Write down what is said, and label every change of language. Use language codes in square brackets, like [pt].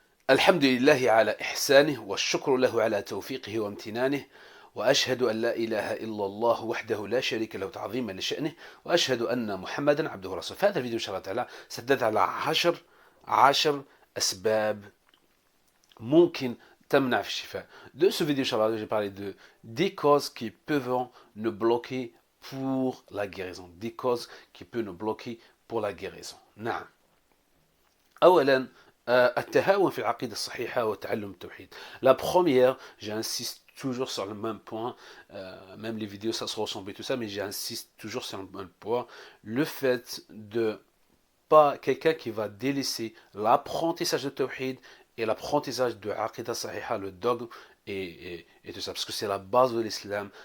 [ar] الحمد لله على إحسانه والشكر له على توفيقه وامتنانه وأشهد أن لا إله إلا الله وحده لا شريك له تعظيما لشأنه وأشهد أن محمدا عبده ورسوله. في هذا الفيديو إن شاء الله تعالى سددت على عشر أسباب ممكن تمنع في الشفاء. [fr] De ce vidéo, Inch'Allah, j'ai parlé de 10 causes qui peuvent nous bloquer pour la guérison. 10 causes qui peuvent nous bloquer pour la guérison. [ar] نعم. أولا التهاون في العقيدة الصحيحة وتعلم التوحيد. [fr] La première, j'insiste toujours sur le même point, même les vidéos ça se ressemble et tout ça, mais j'insiste toujours sur le même point, le fait de pas quelqu'un qui va délaisser l'apprentissage de tawhid et l'apprentissage de [ar] aqidah sahiha, [fr] le dogme et tout ça, parce que c'est la base de l'islam.